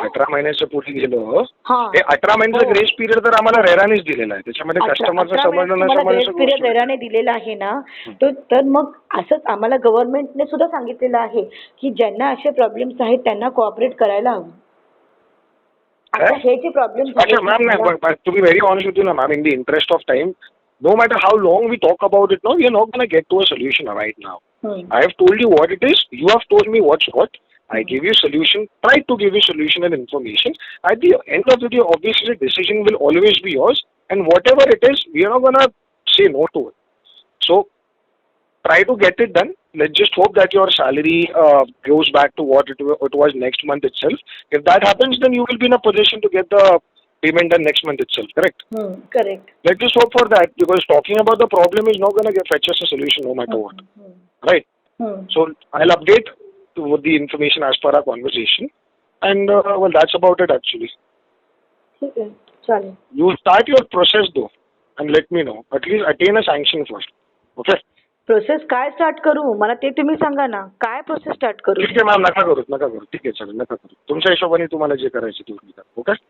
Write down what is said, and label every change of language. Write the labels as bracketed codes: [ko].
[mr] 18 महिन्याच्या पुढे गेलो. हा. हे 18 महिन्याचा हो. ग्रेस पिरियड तर आम्हाला रेरानेच दिलेला आहे. त्याच्यामध्ये कस्टमरचं समजणं ग्रेस पिरियड रेराने दिलेला आहे ना, तर मग असंच आम्हाला गव्हर्नमेंटने सुद्धा सांगितलेलं आहे की ज्यांना असे प्रॉब्लेम्स आहेत त्यांना कोऑपरेट करायला हवं. आता हे जे प्रॉब्लेम अच्छा मॅम नाही [en] to be very honest with you ना ma'am, in the interest of time, no matter how long we talk about it now, we are not going to get to a solution right now. I have told you what it is. You have told me what's what. I gave you solution. Tried to give you solution and information. At the end of the day, obviously, the decision will always be yours. And whatever it is, we are not going to say no to it. So, try to get it done. Let's just hope that your salary goes back to what it was next month itself. If that happens, then you will be in a position to get the payment done next month itself. Correct? Correct. Let's just hope for that, because talking about the problem is not going to fetch us a solution no matter what. Right? So, I'll update with the information as per our conversation. And, well, that's about it actually. [mr] ठीक आहे, चालेल. [en] You start your process though and let me know. At least attain a sanction first. Okay? [mr] Process काय start करू मला ते तुम्ही सांगा ना. काय प्रोसेस स्टार्ट करू? ठीक आहे मॅम. नका करू. ठीक आहे चालेल. नका करू. तुमच्या हिशोबाने तुम्हाला जे करायचे तुम्ही करा. ओके?